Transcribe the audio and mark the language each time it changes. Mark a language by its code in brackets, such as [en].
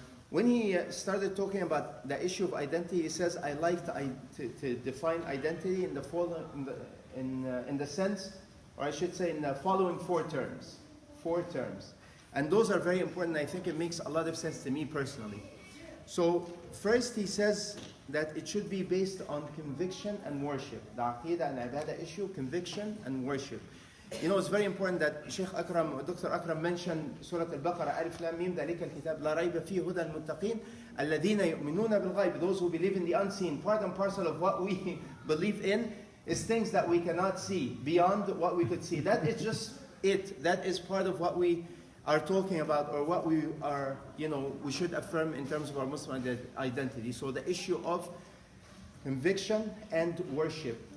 [en] When he started talking about the issue of identity, he says, I like to define identity in the sense, or I should say in the following 4 terms. 4 terms. And those are very important. I think it makes a lot of sense to me personally. So first he says that it should be based on conviction and worship. The Aqidah and Ibadah issue, conviction and worship. You know, it's very important that Sheikh Akram, Dr. Akram mentioned Surah Al-Baqarah, [ar] Alif Lam Mim, ذَلِكَ الْكِتَابُ لَا رَيْبَ فِيهِ هُدًى الْمُتَّقِينَ الَّذِينَ يُؤْمِنُونَ بِالْغَيْبِ. [en] Those who believe in the unseen. Part and parcel of what we believe in is things that we cannot see, beyond what we could see. That is just it. That is part of what we are talking about, or what we are, you know, we should affirm in terms of our Muslim identity. So the issue of conviction and worship.